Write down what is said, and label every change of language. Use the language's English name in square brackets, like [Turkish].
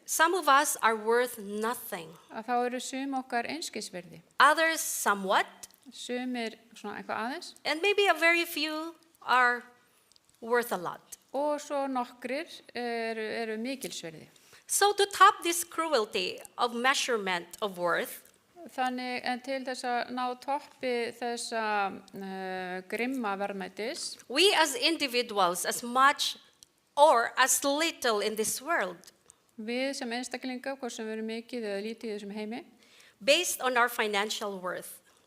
[English] some of us are worth nothing. [Icelandic] að þá eru sum okkar einskisvirði. [English] Others somewhat, [Icelandic] Sumir svona eitthvað aðeins, [English] and maybe a very few are worth a lot. [Icelandic] og svo nokkrir eru mikilsvirði. [English] So to top this cruelty of measurement of worth, [Icelandic] Þannig en til þess að ná toppi þessa grimma verðmætis, [English] we as individuals, as much or as little in this world, [Icelandic] við sem einstaklinga, hvort sem við erum mikið eða lítið í þessum heimi, [English] based on our financial worth,